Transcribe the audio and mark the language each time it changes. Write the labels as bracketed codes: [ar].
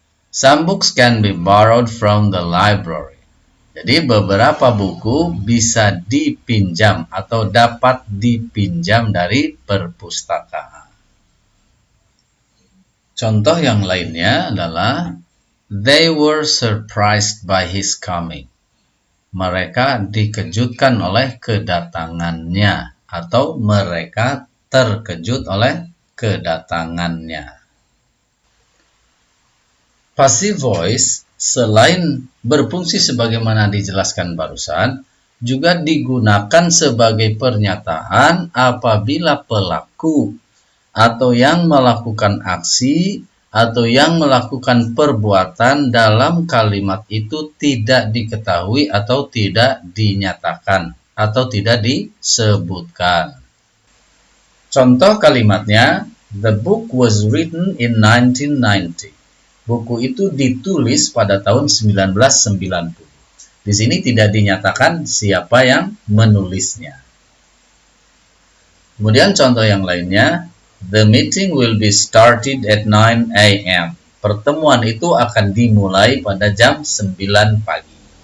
[en] Some books can be borrowed from the library. [id] Jadi beberapa buku bisa dipinjam atau dapat dipinjam dari perpustakaan. Contoh yang lainnya adalah [en] they were surprised by his coming. [id] Mereka dikejutkan oleh kedatangannya atau mereka terkejut oleh kedatangannya. Passive voice selain berfungsi sebagaimana dijelaskan barusan, juga digunakan sebagai pernyataan apabila pelaku atau yang melakukan aksi atau yang melakukan perbuatan dalam kalimat itu tidak diketahui atau tidak dinyatakan atau tidak disebutkan. Contoh kalimatnya, [en] the book was written in 1990. [id] Buku itu ditulis pada tahun 1990. Di sini tidak dinyatakan siapa yang menulisnya. Kemudian contoh yang lainnya, [en] the meeting will be started at 9 a.m. [id] Pertemuan itu akan dimulai pada jam 9 pagi.